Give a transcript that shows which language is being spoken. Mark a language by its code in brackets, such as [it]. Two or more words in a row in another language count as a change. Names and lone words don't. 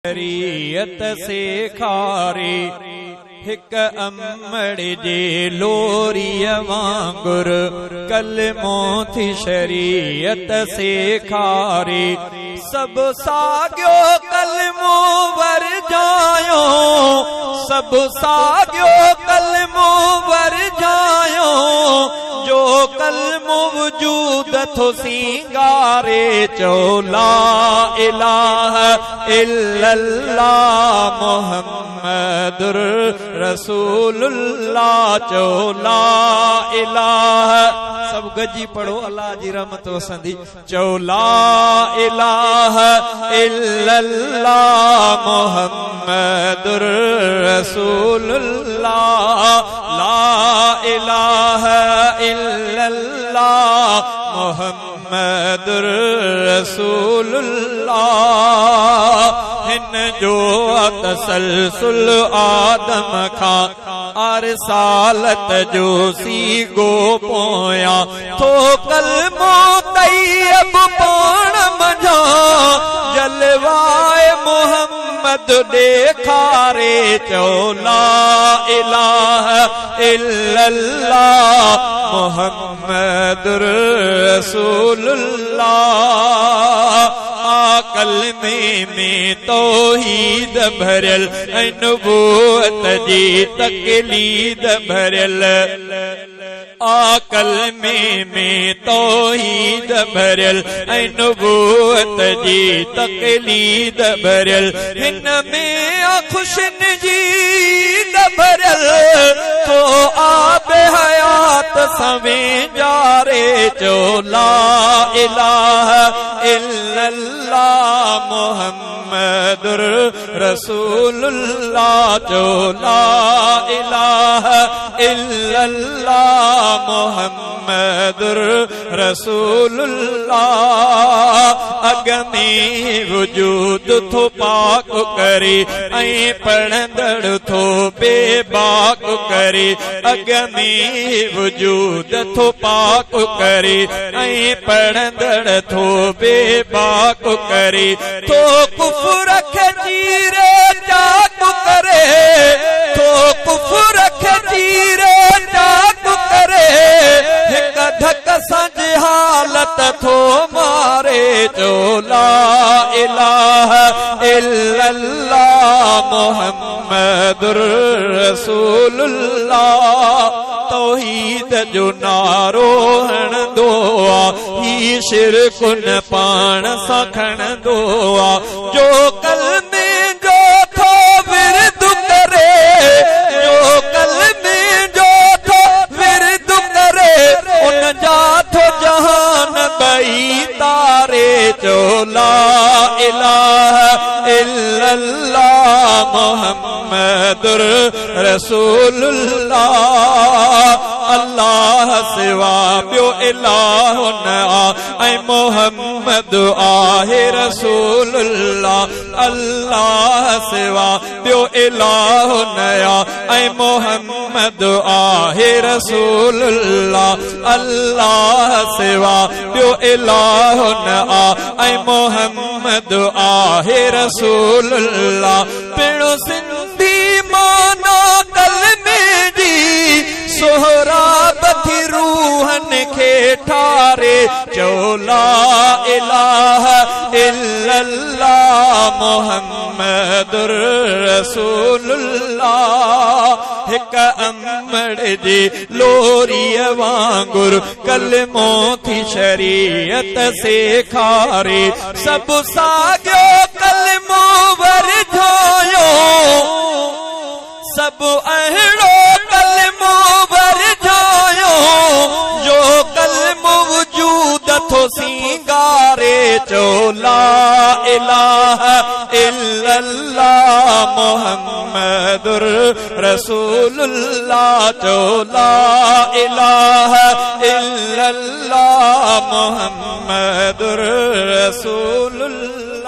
[sd] शरीयत सेखारे हिक अमड़ जे लोरीअ वांगुर कलमो थी शरीयत सेखारे सब साॻियो कलमो वर जायो सब साॻियो कलमो वर जायो जो कलमो वजूद थो सिंगारे चो [ar] لا إله إلا الله محمد رسول الله [sd] चो [ar] لا إله [sd] सब गजी पढ़ो अल्लाह जी रहमत वसंदी चो ला इलाहा [ar] إلا الله محمد رسول الله لا إله إلا الله محمد رسول الله [sd] हिन जो तसलसुल आदम खां अरसालत जो सीगो पोया थो कलमो तैयब पाण मझा जलवाए मोहम्मद देखारे चो [ar] لا إله إلا الله محمد رسول الله [sd] कलमे में तौहीद भरल नबूवत जी तकलीद भरल कलमे में तौहीद भरल नबूवत जी तकलीद भरल हिन में खुशन जी भरल तो आब हयात सवें जारे चो [ar] لا إله إلا الله محمد رسول الله चो لا إله إلا الله محمد رسول الله [sd] अगमे वजूद थो पाक करे ऐं पढ़ंदड़ थो बेबाक करे अगमे वजूद थो पाक करे ऐं पढ़ंदड़ थो बेबाक करे थो कुफर खजीरे चाक करे थो कुफर खजीरे चाक करे हिक धक सां हालत थो मारे चो [ar] لا إله إلا الله محمد [sd] रसूलुल्लाह तौहीद जो नारो हणंदो ही शिरकुन पाण सां खणंदो जो कलमे जो थो विरद करे जो कलमे जो थो विरद करे उन जा थो जहान बई तारे चो [ar] لا إله إلا الله محمد رسول الله [sd] अल्लाह सिवा ॿियो इलाह न ऐं मोहम्मद आहे रसूलुल्लाह अल्लाह सिवा ॿियो इलाह न ऐं मोहम्मद आहे रसूलुल्लाह अल्लाह सिवा ॿियो इलाह न ऐं मोहम्मद आहे रसूलुल्लाह पिणु सिंधी माना कलमे जी सोहराब थी रूहन खे ठारे चो [ar] لا إله إلا الله محمد رسول الله [sd] हिक अमड़ जी लोरीअ वांगुर कलमो थी शरीयत सेखारे सब साॻियो कलमो वर जायो सब अहिड़ो कलमो वर जायो जो कलमो वजूद थो सिंगारे चो [ar] لا إله إلا الله محمد رسول الله [sd] चो [ar] لا إله إلا الله محمد رسول الله